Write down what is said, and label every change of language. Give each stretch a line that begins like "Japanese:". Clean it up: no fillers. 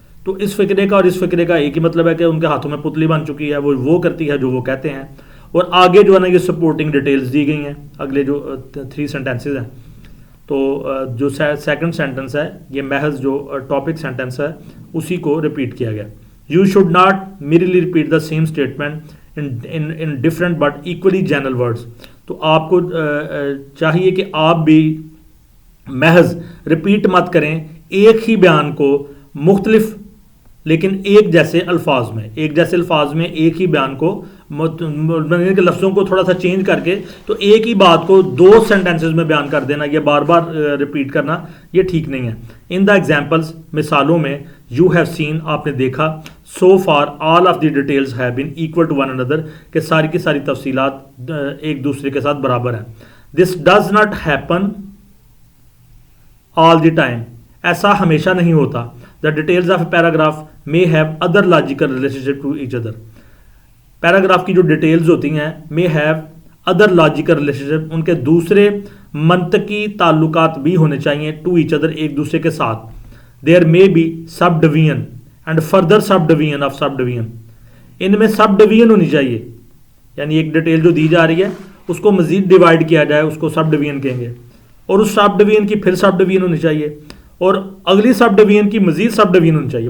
Urdu: تو اس فقرے کا اور اس فقرے کا ایک ہی مطلب ہے کہ ان کے ہاتھوں میں پتلی بن چکی ہے, وہ کرتی ہے جو وہ کہتے ہیں. اور آگے جو ہے نا یہ سپورٹنگ ڈیٹیلز دی گئی ہیں اگلے جو 3 سینٹینسز ہیں. تو جو سیکنڈ سینٹینس ہے یہ محض جو ٹاپک سینٹینس ہے اسی کو ریپیٹ کیا گیا.
English: You should not merely repeat the same statement in different but equally general words.
Urdu: تو آپ کو چاہیے کہ آپ بھی محض رپیٹ مت کریں ایک ہی بیان کو مختلف لیکن ایک جیسے الفاظ میں ایک ہی بیان کو لفظوں کو تھوڑا سا چینج کر کے تو ایک ہی بات کو 2 سینٹینسز میں بیان کر دینا، یہ بار بار ریپیٹ کرنا یہ ٹھیک نہیں ہے.
English: in the examples,
Urdu: مثالوں میں،
English: you have seen,
Urdu: آپ نے دیکھا،
English: so far all of the details have been equal to one اندر،
Urdu: کہ ساری کی ساری تفصیلات ایک دوسرے کے ساتھ برابر ہیں.
English: this does not happen all the time,
Urdu: ایسا ہمیشہ نہیں ہوتا.
English: The details of a paragraph may have other logical relationship to each other.
Urdu: Paragraph کی جو ڈیٹیلز ہوتی ہیں
English: may have other logical relationship،
Urdu: ان کے دوسرے منطقی تعلقات بھی ہونے چاہیے
English: to each other،
Urdu: ایک دوسرے کے ساتھ.
English: there may be subdivision and further subdivision of subdivision،
Urdu: ان میں سب ڈویژن ہونی چاہیے، یعنی ایک ڈیٹیل جو دی جا رہی ہے اس کو مزید ڈیوائڈ کیا جائے، اس کو سب ڈویژن کہیں گے، اور اس سب ڈویژن کی پھر سب ڈویژن ہونی چاہیے، اور اگلی سب ڈویژن کی مزید سب ڈویژن ہونی چاہیے.